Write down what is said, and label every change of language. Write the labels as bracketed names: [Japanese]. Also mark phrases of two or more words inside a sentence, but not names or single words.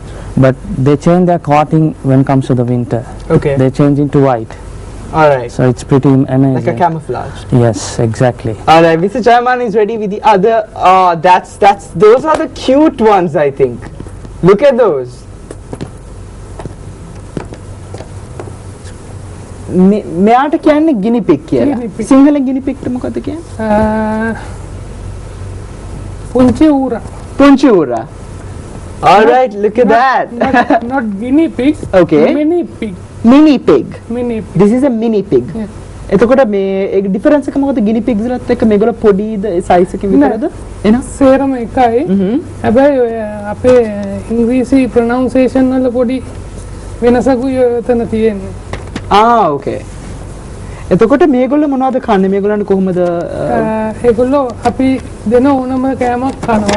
[English] But they change their coating when it comes to the winter. Okay. They change into white. Alright. So it's pretty amazing. Like a camouflage. Yes, exactly. Alright, Mr. Jayman is ready with the other. Those are the cute ones, I think. Look at those. [Sinhala] මෙයාට කියන්නේ [English] guinea pig [Sinhala] කියලා. සිංහලෙන් [English] guinea pig [Sinhala] ට මොකද කියන්නේ? පුංචි ඌරා. පුංචි ඌරා. [English] All right, look at that. Not guinea pig. Okay. Mini pig. Mini pig. Mini pig. This is a mini pig. Yeah. [Sinhala] එතකොට මේ ඒක ඩිෆරන්ස් එක මොකද [English] guinea pigs [Sinhala] ලත් එක්ක මේගොල්ලෝ පොඩිද size එකකින් විතරද? එනවා. සේරම එකයි. හැබැයි ඔය අපේ ඉංග්‍රීසි pronunciation වල පොඩි වෙනසකුයි එතන තියෙන්නේ. ඕකේ. එතකොට මේගොල්ලෝ මොනවද කන්නේ? මේගොල්ලන්ට කොහොමද ඒගොල්ලෝ අපි දෙන ඕනම කෑමක් කනවා.